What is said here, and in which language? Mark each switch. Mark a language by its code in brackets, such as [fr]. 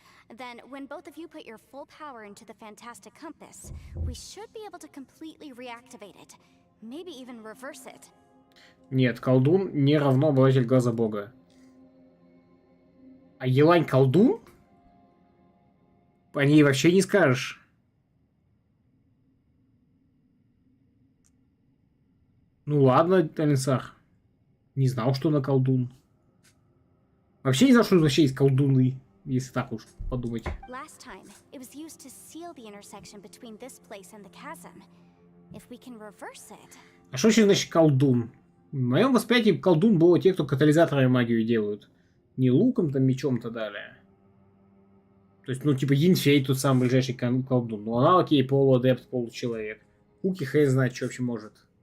[en] Then, when both of you put your full power into the fantastic compass, we should be able to completely reactivate it. Maybe even reverse it. [ru] Нет, колдун не равно обладатель глаза бога. А Елань колдун? По ней вообще не скажешь. Ну ладно, Алисар. Не знал, что она колдун. Вообще не знал, что вообще есть колдуны. Если так уж подумать. [en] Last time, it was used to seal the intersection between this place and the chasm. If we can reverse it. [ru] А что еще значит колдун? В моем восприятии колдун было те, кто катализаторами магию делают. Не луком, там, мечом-то далее. То есть, ну, типа, Йинфей тут самый ближайший колдун. Ну, она, окей, полуадепт, получеловек. Куки хрен знает, что вообще может.